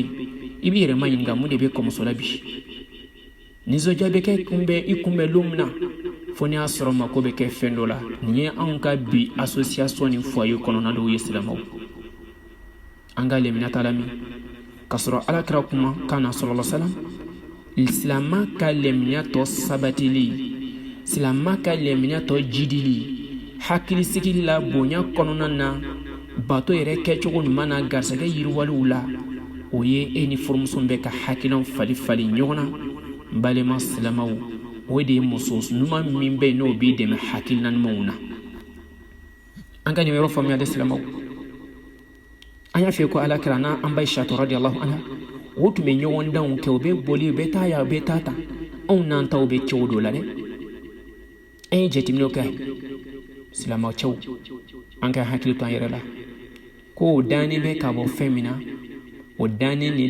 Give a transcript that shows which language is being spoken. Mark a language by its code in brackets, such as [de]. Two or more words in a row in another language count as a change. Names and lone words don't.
[bm] yen i b'i yɛrɛ ma ɲininka mun de bɛ kɔmuso la bi nisɔndiya bɛ kɛ i kunbɛn don min na fo n'i y'a sɔrɔ mako bɛ kɛ fɛn dɔ la nin ye anw ka bi association ni foyer kɔnɔna dɔw ye silamɛw an ka lɛminata la min k'a sɔrɔ alakira kuma kan na [ar] صلى الله عليه وسلم [bm] silama ka lɛminiya tɔ sabatili silama ka lɛminiya tɔ jidili hakilisigi la bonya kɔnɔna na bato yɛrɛ kɛcogo ɲuman na garisɛgɛ yiriwaliw la o ye e ni furumuso bɛ ka hakilanw fali fali ɲɔgɔn na n balima silamaw o de ye muso ɲuman min bɛ yen n'o b'i dɛmɛ hakilina ɲumanw na an ka nin yɔrɔ faamuya de silamaw an y'a fɛ ko alakira n'a an ba Aisha [ar] رضي الله عنها [bm] o tun bɛ ɲɔgɔn danw kɛ u bɛ boli u bɛ taa yan u bɛ taa tan anw n'an taw bɛ cogo dɔ la dɛ an ye jateminɛw kɛ silamɛ cɛw an ka hakili to an yɛrɛ la ko o dannen bɛ ka bɔ fɛn min na o dannen de